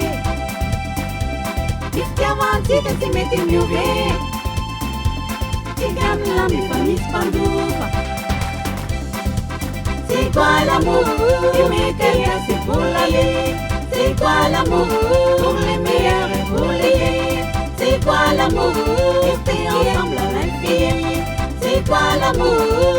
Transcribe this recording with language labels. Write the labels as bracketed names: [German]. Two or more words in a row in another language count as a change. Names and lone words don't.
[Malagasy] ny fitiavantsika tsy mety miove tsika milamy fa misy mpandofa. [French] C'est quoi l'amour? Aimer quelqu'un c'est pour la vie. C'est quoi l'amour? Pour les meilleurs et pour les gays. C'est quoi l'amour? Rester ensemble à l'infini. C'est quoi l'amour?